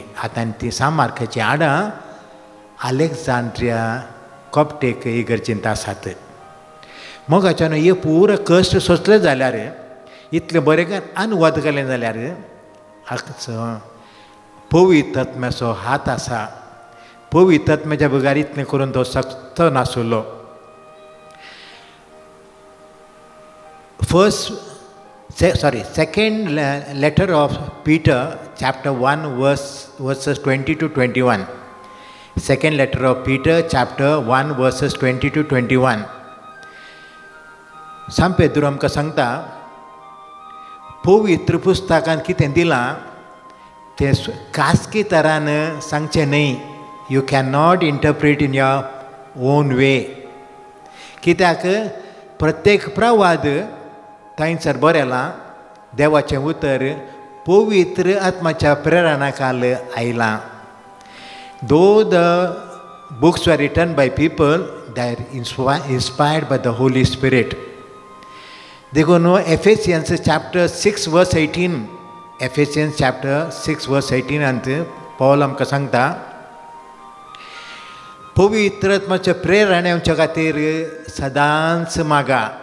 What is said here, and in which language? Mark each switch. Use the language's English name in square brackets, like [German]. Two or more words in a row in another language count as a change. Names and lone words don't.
[Konkani] आतां ती सान मार्काची हाडां अलेक्झांड्रिया कॉप्टीक इगर्जींत आसात. मोगाच्यान हे पुरो कश्ट सोंसले जाल्यार इतलें बरें अनुवाद केलें जाल्यार हाचो पवित्र आत्म्याचो हात आसा. पवित्र आत्म्याच्या बगार इतलें करून तो सकतो नासलो. [English] Second letter of Peter, chapter 1, verses 20 to 21. Second letter of Peter, chapter 1, verses 20 to 21. [Konkani] सान पेद्रू आमकां सांगता पवित्र पुस्तकांत कितें दिलां तें खासगी तरान सांगचें न्ही. [English] you can not interpret in your own way. [Konkani] कित्याक प्रत्येक प्रवाद थंयसर बरयलां देवाचें उतर पवित्र आत्म्याच्या प्रेरणा खाल आयलां. [English] though the books were written by people they are inspired by the Holy Spirit. [Konkani] देखून [English] Ephesians chapter 6 verse 18 Ephesians chapter 6 verse 18 [Konkani] पौल आमकां सांगता पवित्र आत्म्याच्या प्रेरणेच्या खातीर सदांच मागा.